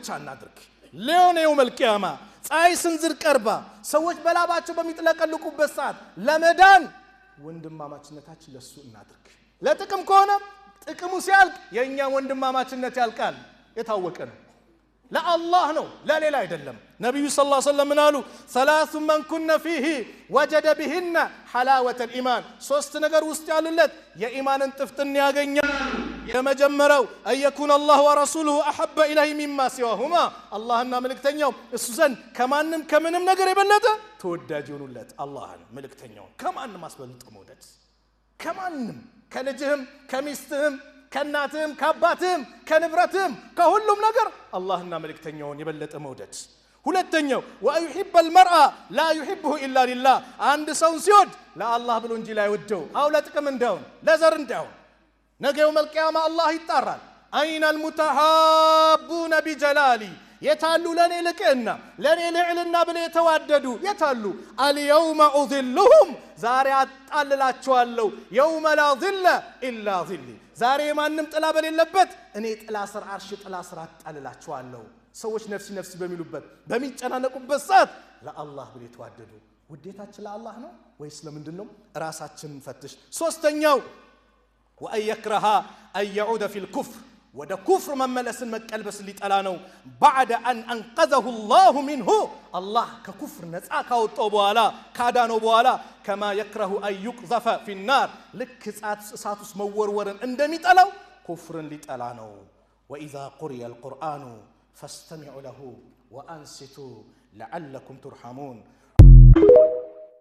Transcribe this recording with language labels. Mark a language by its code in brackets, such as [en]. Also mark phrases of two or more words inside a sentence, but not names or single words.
[am] እናድርግ። ለዮኔው መልቂያማ ፀሐይ ስንዝር ቀርባ ሰዎች በላባቸው በሚጥለቀልቁበት ሰዓት ለመዳን ወንድማማችነታችን ለሱ እናድርግ። ለጥቅም ከሆነ ጥቅሙ ሲያልቅ የኛ ወንድማማችነት ያልቃል። የታወቀ ነው። ለአላህ ነው ለሌላ አይደለም። ነብዩ [ar] صلى الله عليه وسلم [am] አሉ [ar] ثلاث من كن فيه وجد بهن حلاوة الإيمان [am] ሶስት ነገር ውስጥ ያሉለት የኢማንን ጥፍጥና ያገኛል። የመጀመሪያው [ar] أيكون الله ورسوله أحب إليه مما سواهما [am] አላህና መልእክተኛው እሱ ዘንድ ከማንም ከምንም ነገር የበለጠ ተወዳጅ ይሆኑለት። አላህን መልእክተኛውን ከማንም አስበልጦ መውደድ ከማንም ከልጅህም ከሚስትህም ከናትህም ከአባትህም ከንብረትህም ከሁሉም ነገር አላህና መልእክተኛውን የበለጠ መውደድ። ሁለተኛው [ar] ويحب المرء لا يحبه الا لله [am] አንድ ሰውን ሲወድ ለአላህ ብሎ እንጂ ላይወደው አው ለጥቅም እንዳውን ለዘር እንዳውን ነገ [ar] يوم القيامة [am] አላህ ይጣራል። [ar] أين المتحابون بجلالي [am] የታሉ ለኔ ልቅና ለኔ ልዕልና ብለው የተዋደዱ የታሉ? [ar] اليوم اذلهم [am] ዛሬ አጣልላቸዋለሁ። [ar] يوم لا ظل الا ظلي [am] ዛሬ ማንም ጥላ በሌለበት እኔ ጥላ ስር አርሽ ጥላ ስር አጣልላቸዋለሁ። ሰዎች [ar] نفسي نفسي [am] በሚሉበት በሚጨናነቁበት ሰዓት ለአላህ ብለው የተዋደዱ ውዴታችን ለአላህ ነው ወይስ ለምንድነው? ራሳችንን ፈትሽ። ሶስተኛው [ar] وأن يكره أن يعود في الكفر [am] ወደ ኩፍር መመለስን መቀልበስ ሊጠላ ነው። [ar] بعد أن أنقذه الله منه [am] አላህ ከኩፍር ነፃ ካወጣው በኋላ ካዳነው በኋላ [ar] كما يكره أن يقذف في النار [am] ልክ እሳት ውስጥ መወርወርን እንደሚጠላው ኩፍርን ሊጠላ ነው። [ar] وإذا قرئ القرآن فاستمعوا له وأنصتوا لعلكم ترحمون